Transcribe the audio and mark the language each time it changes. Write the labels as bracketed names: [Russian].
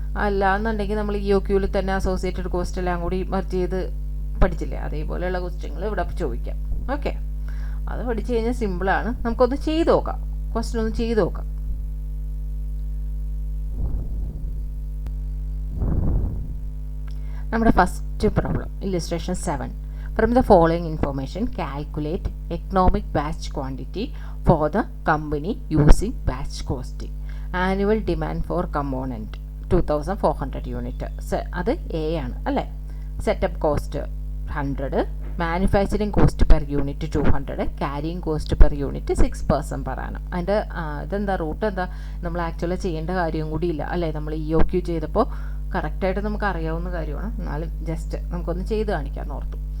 [Malayalam] അല്ല എന്നുണ്ടെങ്കിൽ നമ്മൾ EOQയിൽ തന്നെ അസോസിയേറ്റഡ് കോസ്റ്റ് എല്ലാം കൂടി മറ്റ് ചെയ്ത് പഠിച്ചില്ലേ, അതേപോലെയുള്ള ക്വസ്റ്റ്യങ്ങൾ ഇവിടെ ചോദിക്കാം. ഓക്കെ, അത് പഠിച്ചു കഴിഞ്ഞാൽ സിമ്പിളാണ്. നമുക്കൊന്ന് ചെയ്ത് നോക്കാം, ക്വസ്റ്റ്യൻ ഒന്ന് ചെയ്ത് നോക്കാം. നമ്മുടെ first problem illustration 7. [English] From the following information, calculate economic batch quantity for the company using batch costing. Annual demand for component 2400 unit. [Malayalam] അത് A ആണ് അല്ലേ. [English] Setup cost 100, manufacturing cost per unit 200, carrying cost per unit 6% per annum. [Malayalam] അതിൻ്റെ ഇതെന്താ root എന്താ നമ്മൾ actually ചെയ്യേണ്ട കാര്യം കൂടിയില്ല അല്ലേ. നമ്മൾ EOQ ചെയ്തപ്പോൾ കറക്റ്റായിട്ട് നമുക്ക് അറിയാവുന്ന കാര്യമാണ്, എന്നാലും ജസ്റ്റ് നമുക്കൊന്ന് ചെയ്ത് കാണിക്കാമെന്ന് ഓർത്തു.